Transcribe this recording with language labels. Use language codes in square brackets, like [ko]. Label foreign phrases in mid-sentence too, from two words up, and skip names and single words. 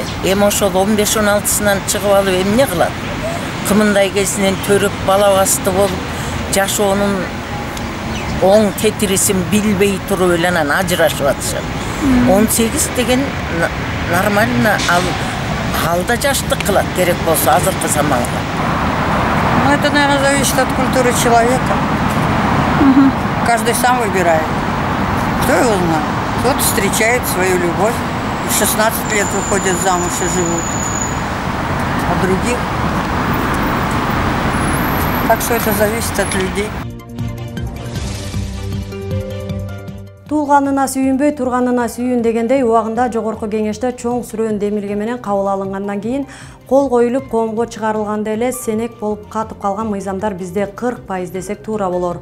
[ky] Эми ошол 15-16-сынан чыгып алып эмне кылат? Кымындай кезинен төрүп, бала басты болуп, жашоонун оң тетирисин билбей туруп эле анан ажырашып атышат. 18 деген нормально ал да жаштык кылат керек болсо азыркы заманга. [ru] Это, наверное, зависит от культуры человека. Каждый сам выбирает. Кто его знает? Кто-то встречает свою любовь. В 16 лет выходят замуж и живут. А других. Так что это зависит от людей. [ky] Туулганына сүйүнбөй, турганына сүйүн дегендей убагында жогорку кеңеште чоң сүрөөн демилге менен кабыл алынгандан кийин кол коюлуп коомго чыгарылганда эле сенек болуп катып калган мыйзамдар бизде 40% десек туура болор.